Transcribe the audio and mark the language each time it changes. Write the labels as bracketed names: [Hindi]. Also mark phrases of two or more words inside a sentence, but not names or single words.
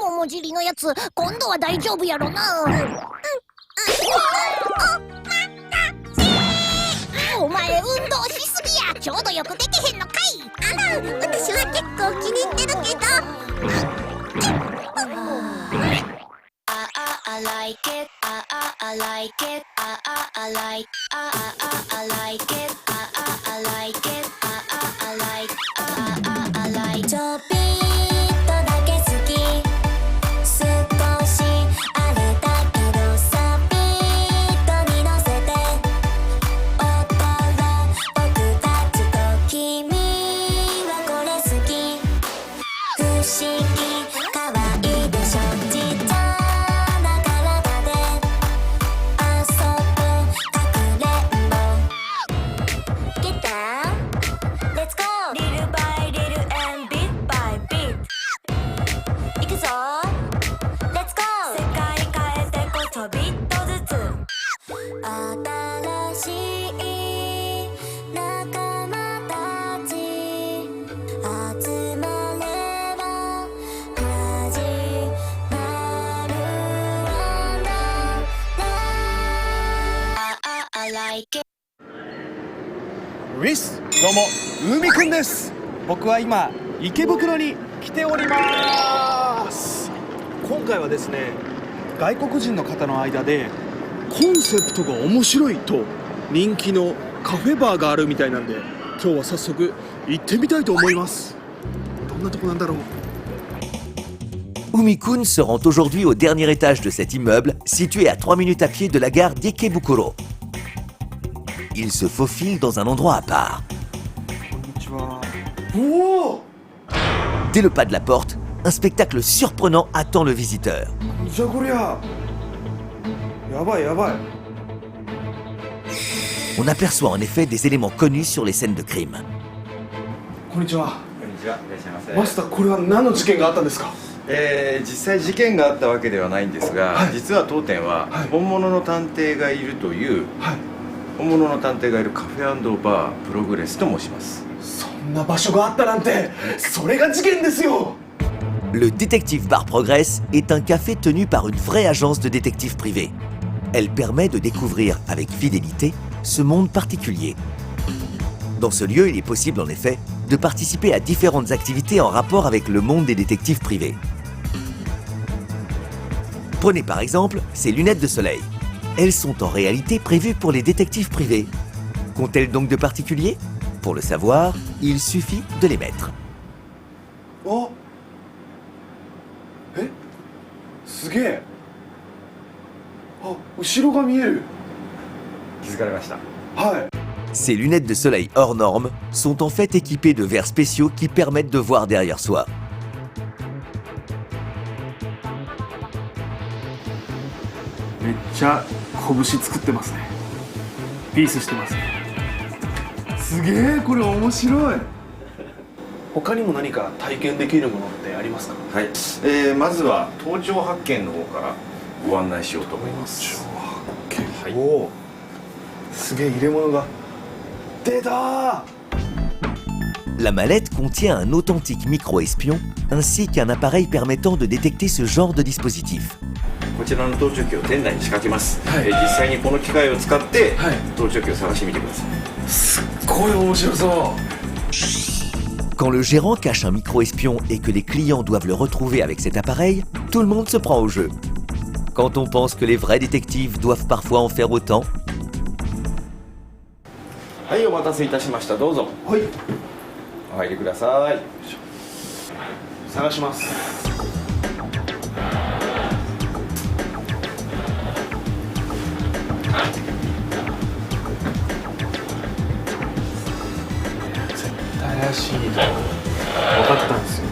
[Japanese] 桃尻のやつ、今度は大丈夫やろな。お前運動しすぎや。ちょうどよくできへんのかい。あら、私は結構気に入ってるけど。 [English] I like it. I like it. I like it. I like it. I like it. I like it. I like it. [Japanese] ちょびっとだけ好き。少しあれだけどさ、ビートに乗せて踊ろう僕たちと。君はこれ好き。不思議かわいいでしょ。ちっちゃな体で遊ぼうかくれんぼ。 [English] Get down, let's go. Little by little and bit by bit. いくぞ Let's go. [Japanese] 世界変えてこちょびっとずつ。新しい仲間たち集まれば始まるんだ。 [English] I like it. [Japanese] ウィス、どうも海くんです。僕は今池袋に来ております。今回はですね、外国人の方の間でコンセプトが面白いと人気のカフェバーがあるみたいなんで、今日は早速行ってみたいと思います。どんなとこなんだろう。 [French] Umi-kun se rend aujourd'hui au dernier étage de cet immeuble, situé à 3 minutes à pied de la gare d'Ikebukuro. Il se faufile dans un endroit à part. Dès le pas de la porte, un spectacle surprenant attend le visiteur. On aperçoit en effet des éléments connus sur les scènes de crime. [Japanese] こんにちは。マスター、これは何の事件があったんですか？実際事件があったわけではないんですが、実は当店は本物の探偵がいるという本物の探偵がいるカフェ&バープログレスと申します。そんな場所があったなんて、それが事件ですよ。 [French] Le Détective Bar Progress est un café tenu par une vraie agence de détectives privés. Elle permet de découvrir avec fidélité ce monde particulier. Dans ce lieu, il est possible en effet de participer à différentes activités en rapport avec le monde des détectives privés. Prenez par exemple ces lunettes de soleil. Elles sont en réalité prévues pour les détectives privés. Qu'ont-elles donc de particulier? Pour le savoir, il suffit de les mettre. [Japanese] Oh! すげえ。あ、後ろが見える。気づかれました。はい。 [French] Ces lunettes de soleil hors normes sont en fait équipées de verres spéciaux qui permettent de voir derrière soi. [Japanese] めっちゃ拳作ってますね。ピースしてますね。すげえ、これ面白い。他にも何か体験できるものってありますか？はい、まずは盗聴発見の方からご案内しようと思います。盗聴発見、はい、おお、すげえ入れ物が出た。 [French] La mallette contient un authentique micro-espion ainsi qu'un appareil permettant de détecter ce genre de dispositif. [Japanese] こちらの盗聴器を店内に仕掛けます。はい、実際にこの機械を使って、はい、盗聴器を探してみてください。すっごい面白そう。 [French] Quand le gérant cache un micro-espion et que les clients doivent le retrouver avec cet appareil, tout le monde se prend au jeu. Quand on pense que les vrais détectives doivent parfois en faire autant. [Japanese] はい、お待たせいたしました。どうぞ。はい。お入りください。探します。怪しいと分かったんですよね。